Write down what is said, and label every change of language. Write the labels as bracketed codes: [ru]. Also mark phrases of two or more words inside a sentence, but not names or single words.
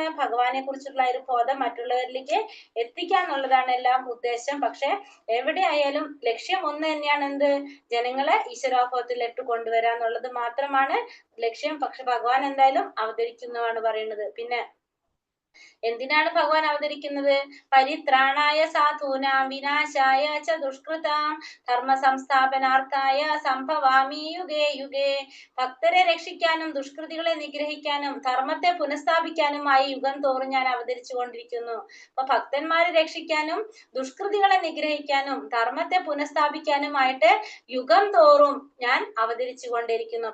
[ml] ഭഗവാനെ കുറിച്ചുള്ള ഒരു ബോധം മറ്റുള്ളവരിലേക്ക് എത്തിക്കുക എന്നുള്ളതാണ് എല്ലാം ഉദ്ദേശം. പക്ഷെ എവിടെയായാലും ലക്ഷ്യം ഒന്ന് തന്നെയാണ്. എന്ത്? ജനങ്ങളെ ഈശ്വരാവബോധത്തിലിട്ട് കൊണ്ടുവരാന്നുള്ളത് മാത്രമാണ് ലക്ഷ്യം. പക്ഷെ ഭഗവാൻ എന്തായാലും അവതരിക്കുന്നതാണ് പറയുന്നത്. പിന്നെ എന്തിനാണ് ഭഗവാൻ അവതരിക്കുന്നത്? [sa] പരിത്രാണായ സാധൂനാം വിനാശായ ച ദുഷ്കൃതാം ധർമ്മ സംസ്ഥാപനാർത്ഥായ സംഭവാമി യുഗേ യുഗേ. [ml] ഭക്തരെ രക്ഷിക്കാനും ദുഷ്കൃതികളെ നിഗ്രഹിക്കാനും ധർമ്മത്തെ പുനഃസ്ഥാപിക്കാനുമായി യുഗം തോറും ഞാൻ അവതരിച്ചു കൊണ്ടിരിക്കുന്നു. അപ്പൊ ഭക്തന്മാരെ രക്ഷിക്കാനും ദുഷ്കൃതികളെ നിഗ്രഹിക്കാനും ധർമ്മത്തെ പുനഃസ്ഥാപിക്കാനുമായിട്ട് യുഗം തോറും ഞാൻ അവതരിച്ചു കൊണ്ടിരിക്കുന്നു.